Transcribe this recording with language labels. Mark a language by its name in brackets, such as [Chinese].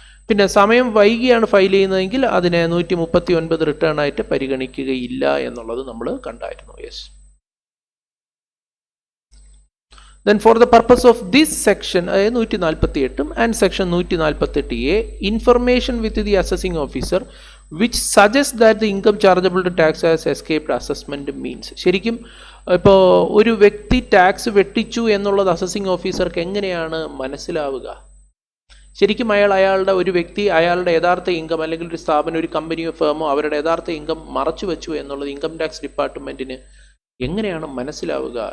[Malayalam] പിന്നെ സമയം വൈകിയാണ് ഫയൽ ചെയ്യുന്നതെങ്കിൽ അതിനെ 139 റിട്ടേൺ ആയിട്ട് പരിഗണിക്കുകയില്ല എന്നുള്ളത് നമ്മൾ കണ്ടായിരുന്നു. [English] Yes, then for the purpose of this section 148 and section 148A, information with the assessing officer which suggests that the income chargeable to tax has escaped assessment means. [Malayalam] ശരിക്കും ഇപ്പോൾ ഒരു വ്യക്തി ടാക്സ് വെട്ടിച്ചു എന്നുള്ളത് അസസിങ് ഓഫീസർക്ക് എങ്ങനെയാണ് മനസ്സിലാവുക? ശരിക്കും അയാളുടെ ഒരു വ്യക്തി അയാളുടെ യഥാർത്ഥ ഇൻകം, അല്ലെങ്കിൽ ഒരു സ്ഥാപനം, ഒരു കമ്പനിയോ ഫേമോ അവരുടെ യഥാർത്ഥ ഇൻകം മറച്ചു വെച്ചു എന്നുള്ളത് ഇൻകം ടാക്സ് ഡിപ്പാർട്ട്മെൻറ്റിന് എങ്ങനെയാണ് മനസ്സിലാവുക?